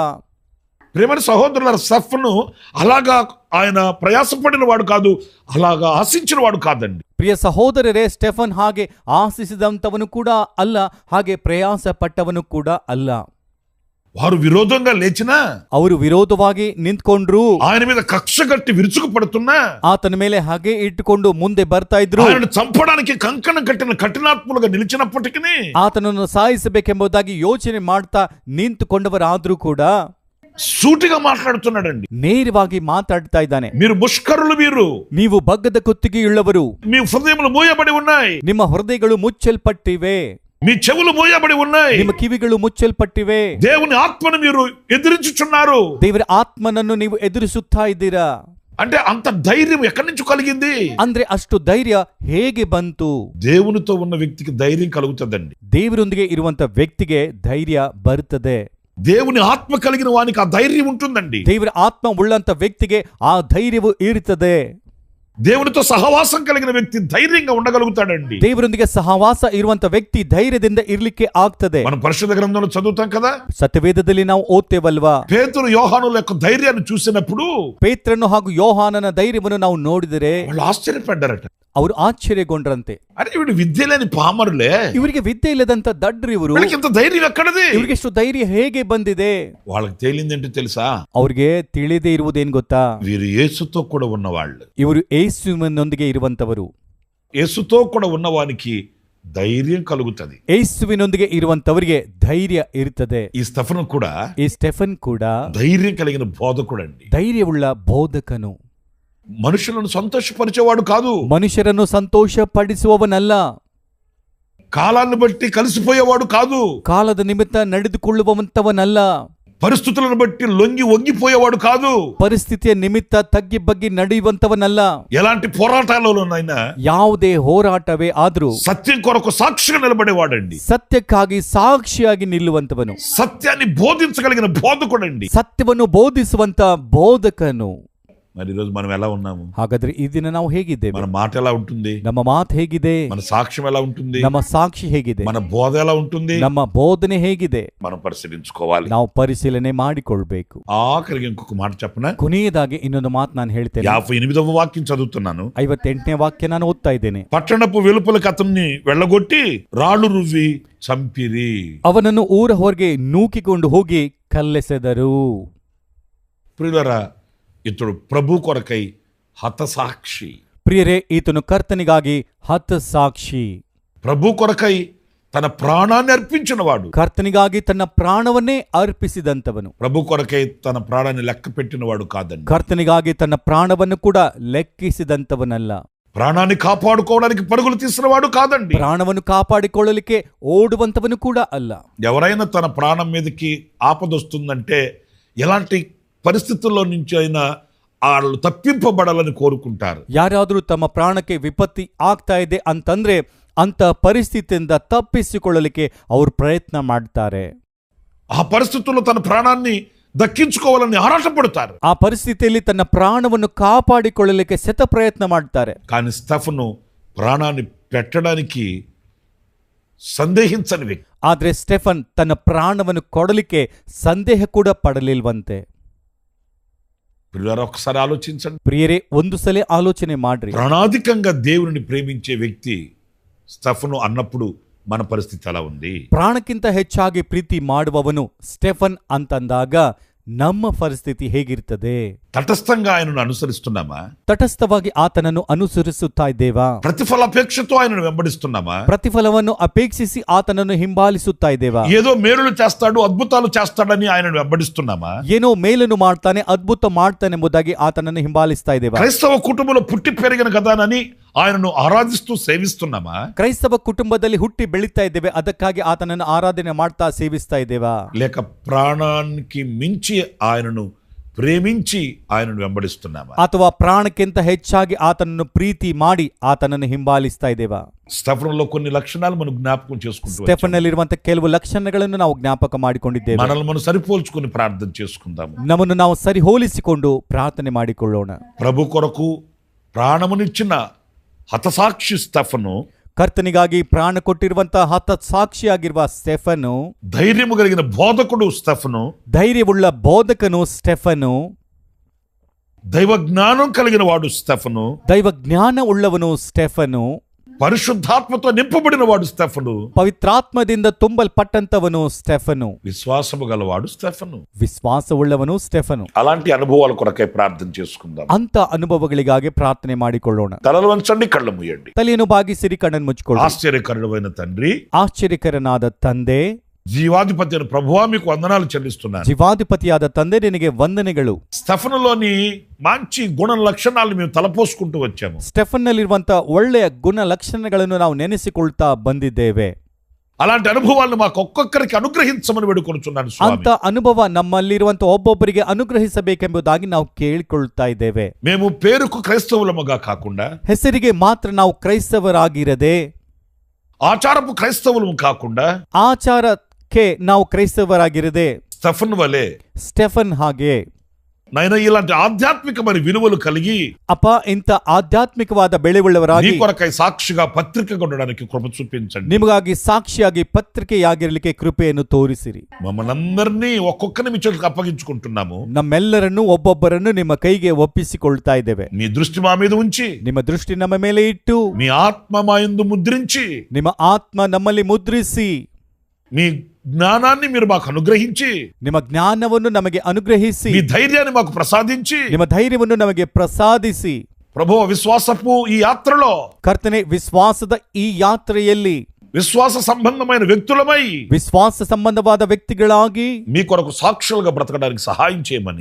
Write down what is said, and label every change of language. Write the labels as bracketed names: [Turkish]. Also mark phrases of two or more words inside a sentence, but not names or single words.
[Telugu] ప్రేమని సహోదరుల స్టెఫను అలాగా ఆయన ప్రయాసపడిన వాడు కాదు, అలాగా ఆశించిన వాడు కాదండి. [Kannada] ಪ್ರಿಯ ಸಹೋದರರೇ, ಸ್ಟೆಫನ್ ಹಾಗೆ ಆಶಿಸಿದಂತವನು ಕೂಡ ಅಲ್ಲ, ಹಾಗೆ ಪ್ರಯಾಸ ಪಟ್ಟವನು ಕೂಡ ಅಲ್ಲ. [Telugu] వారు విరోధంగా లేచినా, [Kannada] ಅವರು ವಿರೋಧವಾಗಿ ನಿಂತ್ಕೊಂಡ್ರು, [Telugu] ఆయన మీద కక్ష కట్టి విరుచుకుపడుతున్నా, [Kannada] ಆತನ ಮೇಲೆ ಹಾಗೆ ಇಟ್ಟುಕೊಂಡು ಮುಂದೆ ಬರ್ತಾ ಇದ್ರು. [Telugu] ఆయనను చంపడానికి కంకణం కట్టిన కఠినాత్ములుగా నిలిచినప్పటికీ, [Kannada] ಆತನನ್ನು ಸಾಯಿಸಬೇಕೆಂಬುದಾಗಿ ಯೋಚನೆ ಮಾಡ್ತಾ ನಿಂತುಕೊಂಡವರಾದ್ರೂ ಕೂಡ [Telugu] సూటిగా మాట్లాడుతున్నాడండి. [Kannada] ನೇರವಾಗಿ ಮಾತಾಡ್ತಾ ಇದ್ದಾನೆ. [Telugu] మీరు ముష్కరులు, [Kannada] ನೀವು ಬಗ್ಗದ ಕುತ್ತಿಗೆಯುಳ್ಳವರು, [Telugu] మీ హృదయములు మూయబడి ఉన్నాయి, [Kannada] ನಿಮ್ಮ ಹೃದಯಗಳು ಮುಚ್ಚಲ್ಪಟ್ಟಿವೆ, [Telugu] మీ చెవులు మూయబడి ఉన్నాయి, [Kannada] ನಿಮ್ಮ ಕಿವಿಗಳು ಮುಚ್ಚಲ್ಪಟ್ಟಿವೆ, [Telugu] దేవుని ఆత్మను మీరు ఎదిరించుచున్నారు. [Kannada] ದೇವರ ಆತ್ಮನನ್ನು ನೀವು ಎದುರಿಸುತ್ತಾ ಇದ್ದೀರಾ. [Telugu] అంటే అంత ధైర్యం ఎక్కడి నుంచి కలిగింది? [Kannada] ಅಂದ್ರೆ ಅಷ್ಟು ಧೈರ್ಯ ಹೇಗೆ ಬಂತು? [Telugu] దేవునితో ఉన్న వ్యక్తికి ధైర్యం కలుగుతుందండి. [Kannada] ದೇವರೊಂದಿಗೆ ಇರುವಂತ ವ್ಯಕ್ತಿಗೆ ಧೈರ್ಯ ಬರುತ್ತದೆ. [Telugu] దేవుని ఆత్మ కలిగిన వానికి ఆ ధైర్యం ఉంటుందండి. [Kannada] ದೇವರ ಆತ್ಮ ಉಳ್ಳಂತ ವ್ಯಕ್ತಿಗೆ ಆ ಧೈರ್ಯವು ಇರುತ್ತದೆ. [Telugu] దేవునితో సహవాసం కలిగిన వ్యక్తి ధైర్యంగా ఉండగలుగుతాడండి. [Kannada] ದೇವರೊಂದಿಗೆ ಸಹವಾಸ ಇರುವಂತ ವ್ಯಕ್ತಿ ಧೈರ್ಯದಿಂದ ಇರ್ಲಿಕ್ಕೆ ಆಗ್ತದೆ. [Telugu] మనం పరిశుద్ధ గ్రంథంలో చదువుతాం కదా, [Kannada] ಸತ್ಯವೇದದಲ್ಲಿ ನಾವು ಓದ್ತೇವಲ್ವಾ? [Telugu] పేతురు యోహానుల యొక్క ధైర్యాన్ని చూసినప్పుడు [Kannada] ಪೇತ್ರನು ಹಾಗೂ ಯೋಹಾನನ ಧೈರ್ಯವನ್ನು ನಾವು ನೋಡಿದರೆ [Telugu] వాళ్ళు ఆశ్చర్యపడ్డారట. [Kannada] ಅವರು ಆಶ್ಚರ್ಯಗೊಂಡ್ರಂತೆ. [Telugu] అరే వీడు విద్య లేని పామరులే, [Kannada] ಇವರಿಗೆ ವಿದ್ಯೆ ಇಲ್ಲದಂತ ದಡ್ರು ಇವರು, [Telugu] వీళ్ళకి ఇంత ధైర్యం ఎక్కడది? [Kannada] ಇವರಿಗೆ ಎಷ್ಟು ಧೈರ್ಯ ಹೇಗೆ ಬಂದಿದೆ? [Telugu] వాళ్ళకి తేలిందంటే తెలుసా? [Kannada] ಅವ್ರಿಗೆ ತಿಳಿದೇ ಇರುವುದೇನ್ ಗೊತ್ತಾ? [Telugu] వీరు యేసుతో కూడా ఉన్నవాళ్ళు, [Kannada] ಇವರು ಯೇಸುವಿನೊಂದಿಗೆ ಇರುವಂತವರು. [Telugu] యేసుతో కూడా ఉన్నవానికి ధైర్యం కలుగుతుంది. [Kannada] ಯೇಸುವಿನೊಂದಿಗೆ ಇರುವಂತವರಿಗೆ ಧೈರ್ಯ ಇರುತ್ತದೆ. [Telugu] ఈ స్టెఫను కూడా, [Kannada] ಈ ಸ್ಟೆಫನ್ ಕೂಡ [Telugu] ధైర్యం కలిగిన బోధకుడు అండి. [Kannada] ಧೈರ್ಯವುಳ್ಳ ಬೋಧಕನು. [Telugu] మనుషులను సంతోషపరిచేవాడు కాదు, [Kannada] ಮನುಷ್ಯರನ್ನು ಸಂತೋಷಪಡಿಸುವವನಲ್ಲ. [Telugu] కాలాన్ని బట్టి కలిసిపోయేవాడు కాదు, [Kannada] ಕಾಲದ ನಿಮಿತ್ತ ನಡೆದುಕೊಳ್ಳುವಂತವನಲ್ಲ. [Telugu] పరిస్థితులను బట్టి లొంగి వంగిపోయేవాడు కాదు, [Kannada] ಪರಿಸ್ಥಿತಿಯ ನಿಮಿತ್ತ ತಗ್ಗಿ ಬಗ್ಗಿ ನಡೆಯುವಂತವನಲ್ಲ. [Telugu] ఎలాంటి పోరాటాలలోనైనా [Kannada] ಯಾವುದೇ ಹೋರಾಟವೇ ಆದ್ರೂ [Telugu] సత్యం కొరకు సాక్షిగా నిలబడేవాడండి. [Kannada] ಸತ್ಯಕ್ಕಾಗಿ ಸಾಕ್ಷಿಯಾಗಿ ನಿಲ್ಲುವಂತವನು, [Telugu] సత్యాన్ని బోధించగలిగిన బోధకుడండి. [Kannada] ಸತ್ಯವನ್ನು ಬೋಧಿಸುವಂತ ಬೋಧಕನು. [Telugu] మరి ఈరోజు మనం ఎలా ఉన్నాము? [Kannada] ಹಾಗಾದ್ರೆ ಈ ದಿನ ನಾವು ಹೇಗಿದ್ದೇವೆ? [Telugu] మన మాట ఎలా ఉంటుంది? [Kannada] ನಮ್ಮ ಮಾತು ಹೇಗಿದೆ? [Telugu] మన సాక్ష్యం ఎలా ఉంటుంది? [Kannada] ನಮ್ಮ ಸಾಕ್ಷಿ ಹೇಗಿದೆ? [Telugu] మన బోధ ఎలా ఉంటుంది? [Kannada] ನಮ್ಮ ಬೋಧನೆ ಹೇಗಿದೆ? [Telugu] మనం పరిశీలించుకోవాలి. [Kannada] ನಾವು ಪರಿಶೀಲನೆ ಮಾಡಿಕೊಳ್ಬೇಕು. [Telugu] ఆఖరికి ఇంకొక మాట చెప్పనా? [Kannada] ಕೊನೆಯದಾಗಿ ಇನ್ನೊಂದು ಮಾತು ನಾನು ಹೇಳ್ತೇನೆ. [Telugu] 58వ వాక్యం చదువుతున్నాను. [Kannada] 58ನೇ ವಾಕ್ಯ ನಾನು ಓದ್ತಾ ಇದ್ದೇನೆ. [Telugu] పట్టణపు వెలుపలకి అతన్ని వెళ్ళగొట్టి రాళ్ళు రువ్వి చంపిరి. [Kannada] ಅವನನ್ನು ಊರ ಹೊರಗೆ ನೂಕಿಕೊಂಡು ಹೋಗಿ ಕಲ್ಲೆಸೆದರು. [Telugu] ప్రియులారా, ఇతడు ప్రభు కొరకై హతసాక్షి. [Kannada] ಪ್ರಿಯರೇ, ಈತನು ಕರ್ತನಿಗಾಗಿ ಹತಸಾಕ್ಷಿ. [Telugu] ప్రభు కొరకై తన ప్రాణాన్ని అర్పించిన వాడు. [Kannada] ಕರ್ತನಿಗಾಗಿ ತನ್ನ ಪ್ರಾಣವನ್ನೇ ಅರ್ಪಿಸಿದಂತವನು. [Telugu] ప్రభు కొరకై తన ప్రాణాన్ని లెక్క పెట్టిన వాడు కాదండి. [Kannada] ಕರ್ತನಿಗಾಗಿ ತನ್ನ ಪ್ರಾಣವನ್ನು ಕೂಡ ಲೆಕ್ಕಿಸಿದಂತವನಲ್ಲ. [Telugu] ప్రాణాన్ని కాపాడుకోవడానికి పరుగులు తీసిన వాడు కాదండి. [Kannada] ಪ್ರಾಣವನ್ನು ಕಾಪಾಡಿಕೊಳ್ಳಲಿಕ್ಕೆ ಓಡುವಂತವನು ಕೂಡ ಅಲ್ಲ. [Telugu] ఎవరైనా తన ప్రాణం మీదకి ఆపదొస్తుందంటే ఎలాంటి పరిస్థితుల్లో నుంచి అయినా వాళ్ళు తప్పింపబడాలని కోరుకుంటారు. [Kannada] ಯಾರಾದರೂ ತಮ್ಮ ಪ್ರಾಣಕ್ಕೆ ವಿಪತ್ತಿ ಆಗ್ತಾ ಇದೆ ಅಂತಂದ್ರೆ ಅಂತ ಪರಿಸ್ಥಿತಿಯಿಂದ ತಪ್ಪಿಸಿಕೊಳ್ಳಲಿಕ್ಕೆ ಅವರು ಪ್ರಯತ್ನ ಮಾಡ್ತಾರೆ. [Telugu] ఆ పరిస్థితుల్లో తన ప్రాణాన్ని దక్కించుకోవాలని ఆరాటపడతారు. [Kannada] ಆ ಪರಿಸ್ಥಿತಿಯಲ್ಲಿ ತನ್ನ ಪ್ರಾಣವನ್ನು ಕಾಪಾಡಿಕೊಳ್ಳಲಿಕ್ಕೆ ಶತ ಪ್ರಯತ್ನ ಮಾಡ್ತಾರೆ. [Telugu] కానీ స్టెఫను ప్రాణాన్ని పెట్టడానికి సందేహించని వ్యక్తి. [Kannada] ಆದ್ರೆ ಸ್ಟೆಫನ್ ತನ್ನ ಪ್ರಾಣವನ್ನು ಕೊಡಲಿಕ್ಕೆ ಸಂದೇಹ ಕೂಡ ಪಡಲಿಲ್ವಂತೆ. [Telugu] పిల్లలు ఒకసారి ఆలోచించండి. [Kannada] ಪ್ರಿಯರೇ, ಒಂದು ಸಲ ಆಲೋಚನೆ ಮಾಡ್ರಿ. [Telugu] ప్రాణాధికంగా దేవుని ప్రేమించే వ్యక్తి స్టెఫను అన్నప్పుడు మన పరిస్థితి ఎలా ఉంది? [Kannada] ಪ್ರಾಣಕ್ಕಿಂತ ಹೆಚ್ಚಾಗಿ ಪ್ರೀತಿ ಮಾಡುವವನು ಸ್ಟೆಫನ್ ಅಂತಂದಾಗ ನಮ್ಮ ಪರಿಸ್ಥಿತಿ ಹೇಗಿರ್ತದೆ? [Telugu] తటస్థంగా ఆయనను అనుసరిస్తున్నామా? [Kannada] ತಟಸ್ಥವಾಗಿ ಆತನನ್ನು ಅನುಸರಿಸುತ್ತಾ ಇದ್ದೇವಾ? [Telugu] ప్రతిఫలాపేక్షతో ఆయనను వెంబడిస్తున్నామా? [Kannada] ಪ್ರತಿಫಲವನ್ನು ಅಪೇಕ್ಷಿಸಿ ಆತನನ್ನು ಹಿಂಬಾಲಿಸುತ್ತಾ ಇದ್ದೇವಾ? [Telugu] ఏదో మేలులు చేస్తాడు, అద్భుతాలు చేస్తాడని ఆయనను వెంబడిస్తున్నామా? [Kannada] ಏನೋ ಮೇಲನ್ನು ಮಾಡ್ತಾನೆ, ಅದ್ಭುತ ಮಾಡ್ತಾನೆ ಎಂಬುದಾಗಿ ಆತನನ್ನು ಹಿಂಬಾಲಿಸ್ತಾ ಇದ್ದೇವಾ? [Telugu] క్రైస్తవ కుటుంబంలో పుట్టి పెరిగిన కదానని ఆయనను ఆరాధిస్తూ సేవిస్తున్నామా? [Kannada] ಕ್ರೈಸ್ತವ ಕುಟುಂಬದಲ್ಲಿ ಹುಟ್ಟಿ ಬೆಳೀತಾ ಇದ್ದೇವೆ, ಅದಕ್ಕಾಗಿ ಆತನನ್ನು ಆರಾಧನೆ ಮಾಡ್ತಾ ಸೇವಿಸ್ತಾ ಇದ್ದೇವಾ? [Telugu] లేక ప్రాణానికి మించి ఆయనను ప్రేమించి ఆయనను వెంబడిస్తున్నామా? [Kannada] ಅಥವಾ ಪ್ರಾಣಕ್ಕಿಂತ ಹೆಚ್ಚಾಗಿ ಆತನನ್ನು ಪ್ರೀತಿ ಮಾಡಿ ಆತನನ್ನು ಹಿಂಬಾಲಿಸ್ತಾ ಇದ್ದೇವಾ? [Telugu] స్తెఫనులో కొన్ని లక్షణాలు మనం జ్ఞాపకం చేసుకుంటూ [Kannada] ಸ್ಟೆಫನ್ನಲ್ಲಿರುವಂತಹ ಕೆಲವು ಲಕ್ಷಣಗಳನ್ನು ನಾವು ಜ್ಞಾಪಕ ಮಾಡಿಕೊಂಡಿದ್ದೇವೆ. [Telugu] మనల్ని మనం సరిపోల్చుకొని ప్రార్థన చేసుకుందాము. [Kannada] ನಮ್ಮನ್ನು ನಾವು ಸರಿ ಹೋಲಿಸಿಕೊಂಡು ಪ್ರಾರ್ಥನೆ ಮಾಡಿಕೊಳ್ಳೋಣ. [Telugu] ప్రభు కొరకు ప్రాణమునిచ్చిన హతసాక్షి స్తెఫను, [Kannada] ಕರ್ತನಿಗಾಗಿ ಪ್ರಾಣ ಕೊಟ್ಟಿರುವಂತಹ ಹತಸಾಕ್ಷಿಯಾಗಿರುವ ಸ್ಟೆಫನು, [Telugu] ధైర్యము కలిగిన బోధకుడు స్తెఫను, [Kannada] ಧೈರ್ಯವುಳ್ಳ ಬೋಧಕನು ಸ್ಟೆಫನು, [Telugu] దైవ జ్ఞానం కలిగిన వాడు స్తెఫను, [Kannada] ದೈವ ಜ್ಞಾನ ಉಳ್ಳವನು ಸ್ಟೆಫನು, [Telugu] పరిశుద్ధాత్మతో నింపబడిన వాడు స్తెఫను, [Kannada] ಪವಿತ್ರಾತ್ಮದಿಂದ ತುಂಬಲ್ಪಟ್ಟಂತವನು ಸ್ಟೆಫನು, [Telugu] విశ్వాసము గలవాడు స్తెఫను. [Kannada] ವಿಶ್ವಾಸವುಳ್ಳವನು ಸ್ಟೆಫನು. [Telugu] అలాంటి అనుభవాల కొరకై ప్రార్థన చేసుకుందాం. [Kannada] ಅಂತ ಅನುಭವಗಳಿಗಾಗಿ ಪ್ರಾರ್ಥನೆ ಮಾಡಿಕೊಳ್ಳೋಣ. [Telugu] తలలు వంచండి, కళ్ళు మూయండి. [Kannada] ತಲೆಯನ್ನು ಬಾಗಿಸಿರಿ, ಕಣ್ಣನ್ನು ಮುಚ್ಚಿಕೊಳ್ಳಿ. [Telugu] ఆశ్చర్యకరుడైన తండ్రి, [Kannada] ಆಶ್ಚರ್ಯಕರನಾದ ತಂದೆ, [Telugu] జీవాధిపతి అయిన ప్రభువా, మీకు వందనాలు చెల్లిస్తున్నాను. [Kannada] ಜೀವಾಧಿಪತಿಯಾದ ತಂದೆ, ನಿನಗೆ ವಂದನೆಗಳು. [Telugu] స్తెఫనులోని మంచి గుణ లక్షణాలను మేము తలపోసుకుంటూ వచ్చాము. [Kannada] ಸ್ಟೆಫನ್ ನಲ್ಲಿರುವಂತಹ ಒಳ್ಳೆಯ ಗುಣ ಲಕ್ಷಣಗಳನ್ನು ನಾವು ನೆನೆಸಿಕೊಳ್ತಾ ಬಂದಿದ್ದೇವೆ. [Telugu] అలాంటి అనుభవాలను మాకు ఒక్కొక్కరికి అనుగ్రహించమని వేడుకొనుచున్నాను స్వామి. [Kannada] ಅಂತ ಅನುಭವ ನಮ್ಮಲ್ಲಿರುವಂತಹ ಒಬ್ಬೊಬ್ಬರಿಗೆ ಅನುಗ್ರಹಿಸಬೇಕೆಂಬುದಾಗಿ ನಾವು ಕೇಳಿಕೊಳ್ತಾ ಇದ್ದೇವೆ. [Telugu] మేము పేరుకు క్రైస్తవులముగా కాకుండా, [Kannada] ಹೆಸರಿಗೆ ಮಾತ್ರ ನಾವು ಕ್ರೈಸ್ತವರಾಗಿರದೆ, [Telugu] ఆచారపు క్రైస్తవులము కాకుండా, [Kannada] ಆಚಾರಕ್ಕೆ ನಾವು ಕ್ರೈಸ್ತವರಾಗಿರದೆ, [Telugu] స్తెఫను వలె [Kannada] ಸ್ಟೆಫನ್ ಹಾಗೆ [Telugu] నైనా ఇలాంటి ఆధ్యాత్మికమైన విలువలు కలిగి [Kannada] ಅಪ್ಪ ಇಂಥ ಆಧ್ಯಾತ್ಮಿಕವಾದ ಬೆಳೆಯುಳ್ಳವರಾಗಿ [Telugu] నీ కొరకై సాక్షిగా పత్రికగా ఉండడానికి కృప చూపించండి. [Kannada] ನಿಮಗಾಗಿ ಸಾಕ್ಷಿಯಾಗಿ ಪತ್ರಿಕೆಯಾಗಿರಲಿಕ್ಕೆ ಕೃಪೆಯನ್ನು ತೋರಿಸಿರಿ. [Telugu] మమ్మల్ని అందరినీ ఒక్కొక్కరిని మీ చేతులకు అప్పగించుకుంటున్నాము. [Kannada] ನಮ್ಮೆಲ್ಲರನ್ನು ಒಬ್ಬೊಬ್ಬರನ್ನು ನಿಮ್ಮ ಕೈಗೆ ಒಪ್ಪಿಸಿಕೊಳ್ತಾ ಇದ್ದೇವೆ. [Telugu] మీ దృష్టి మా మీద ఉంచి, [Kannada] ನಿಮ್ಮ ದೃಷ್ಟಿ ನಮ್ಮ ಮೇಲೆ ಇಟ್ಟು, [Telugu] మీ ఆత్మ మా యందు ముద్రించి, [Kannada] ನಿಮ್ಮ ಆತ್ಮ ನಮ್ಮಲ್ಲಿ ಮುದ್ರಿಸಿ, [Telugu] మీ జ్ఞానాన్ని మీరు మాకు అనుగ్రహించి, [Kannada] ನಿಮ್ಮ ಜ್ಞಾನವನ್ನು ನಮಗೆ ಅನುಗ್ರಹಿಸಿ, [Telugu] మీ ధైర్యాన్ని మాకు ప్రసాదించి, [Kannada] ನಿಮ್ಮ ಧೈರ್ಯವನ್ನು ನಮಗೆ ಪ್ರಸಾದಿಸಿ, [Telugu] ప్రభువు విశ్వాసపు ఈ యాత్రలో, [Kannada] ಕರ್ತನೆ ವಿಶ್ವಾಸದ ಈ ಯಾತ್ರೆಯಲ್ಲಿ [Telugu] విశ్వాస సంబంధమైన వ్యక్తులమై, [Kannada] ವಿಶ್ವಾಸ ಸಂಬಂಧವಾದ ವ್ಯಕ್ತಿಗಳಾಗಿ [Telugu] మీ కొరకు సాక్షులుగా బ్రతకడానికి సహాయం చేయమని,